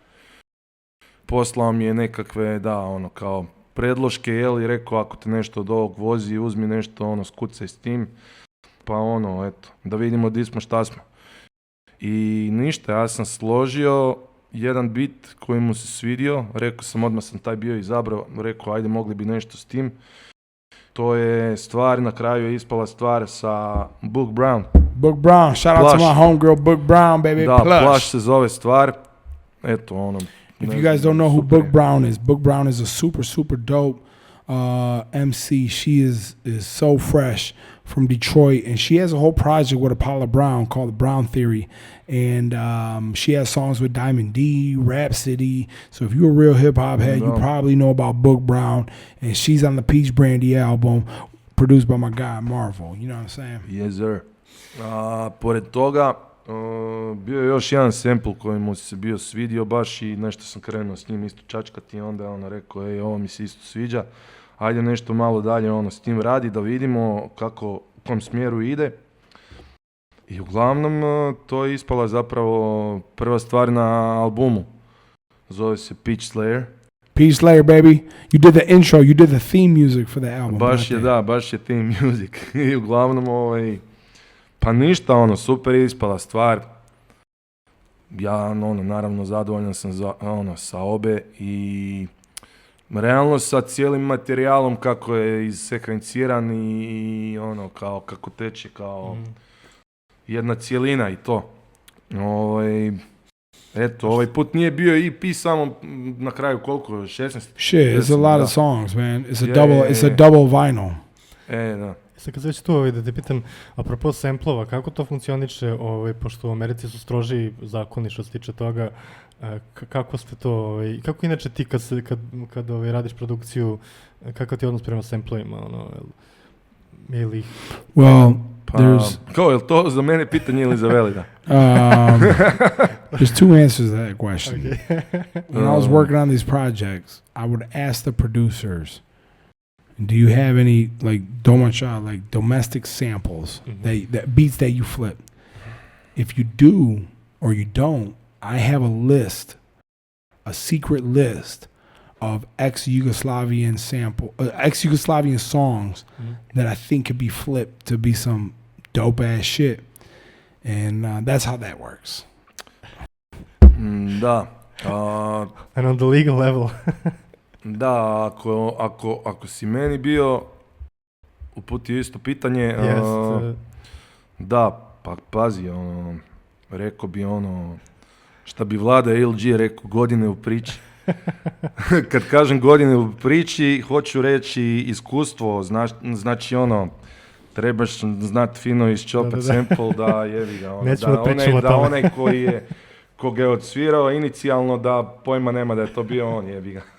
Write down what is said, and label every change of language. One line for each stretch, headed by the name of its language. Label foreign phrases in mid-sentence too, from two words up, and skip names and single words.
Bosnian: Poslao mi je nekakve, kao predloške, i rekao ako te nešto od ovog vozi, uzmi nešto, skucaj s tim, pa eto, da vidimo di smo, šta smo. I ništa, ja sam složio jedan bit koji mu se svidio, rekao sam, odmah sam taj bio izabrao, rekao ajde mogli bi nešto s tim. To je stvar, na kraju je ispala stvar sa Book Brown.
English: Book Brown, shout out to my homegirl Book Brown, baby.
Bosnian: Da, Plush. Plush se zove stvar. Eto,
English: If you guys don't know who Book Brown is, Book Brown is a super, super dope MC. She is so fresh from Detroit, and she has a whole project with Apollo Brown called the Brown Theory, and she has songs with Diamond D, Rhapsody. So if you're a real hip hop head, you probably know about Book Brown, and she's on the Peach Brandy album, produced by my guy Marvel. You know what I'm saying? Yes, sir.
Bosnian: Pored toga, bio je još jedan sample koji mu se bio svidio baš i nešto sam krenuo s njim isto čačkati i onda je rekao, ovo mi se isto sviđa, ajde nešto malo dalje s tim radi da vidimo u kom smjeru ide. I uglavnom to je ispala zapravo prva stvar na albumu. Zove se Peach Slayer. Peach Slayer, baby.
English: You did the intro, you did the theme music for the album.
Bosnian: Baš je
English: theme music.
Bosnian: I uglavnom pa ništa, super je ispala stvar. Ja, naravno, zadovoljan sam sa obe i realno sa cijelim materijalom kako je izsekvenciran i kao kako teče kao jedna cijelina i to. Eto, ovaj put nije bio EP samo na kraju koliko, 16?
English: Shit, it's a lot of songs, man. It's a double vinyl.
Bosnian: Da. Sad kad već tu da te pitam, apropo samplova, kako to funkcioniše, pošto u Americi su stroži zakoni što se tiče toga, kako ste to, kako inače ti kad radiš produkciju, kakav ti je odnos prema samplovima, ili...
English: Well,
Bosnian: Kao, je li to za mene pitanje ili za Valida?
English: There's two answers to that question. Okay. When I was working on these projects, I would ask the producers, do you have any like domestic samples, that beats that you flip? If you do or you don't, I have a secret list of ex-Yugoslavian ex-Yugoslavian songs that I think could be flipped to be some dope ass shit, and that's how that works.
Bosnian: Da.
English: And on the legal level.
Bosnian: Da, ako si meni bio uputio isto pitanje, da, pa pazi, rekao bi šta bi Vlada LG rekao, godine u priči. Kad kažem godine u priči, hoću reći iskustvo, znači trebaš znati fino iščopat sample da jevi ga, da onaj koga je odsvirao inicijalno da pojma nema da je to bio on, jebi ga.